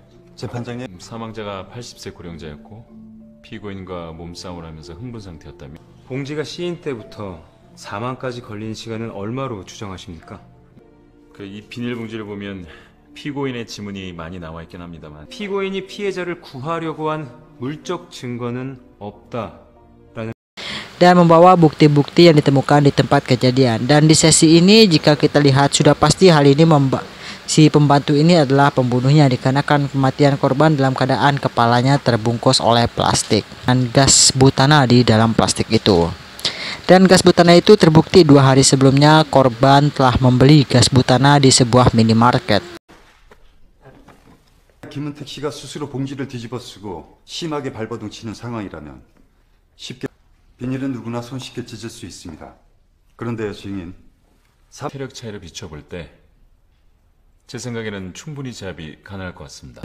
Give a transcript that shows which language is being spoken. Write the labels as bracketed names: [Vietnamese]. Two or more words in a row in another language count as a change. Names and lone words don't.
[Korean] 재판장님, 사망자가 80세 고령자였고 피고인과 몸싸움을 하면서 흥분 상태였다며 봉지가 씌인 때부터 사망까지 걸린 시간은 얼마로 추정하십니까? 이 비닐봉지를 보면 피고인의 지문이 많이 나와 있긴 합니다만 피고인이 피해자를 구하려고 한 물적 증거는 없다. [Indonesian] Dan membawa bukti-bukti yang ditemukan di tempat kejadian. Dan di sesi ini jika kita lihat sudah pasti hal ini si pembantu ini adalah pembunuhnya dikarenakan kematian korban dalam keadaan kepalanya terbungkus oleh plastik dan gas butana di dalam plastik itu. Dan gas butana itu terbukti 2 hari sebelumnya korban telah membeli gas butana di sebuah minimarket. [Korean] 김은택 씨가 스스로 봉지를 뒤집어 쓰고 심하게 발버둥 치는 상황이라면 쉽게 비닐은 누구나 손쉽게 찢을 수 있습니다. 그런데요, 증인. 체력 차이를 비춰볼 때 제 생각에는 충분히 제압이 가능할 것 같습니다.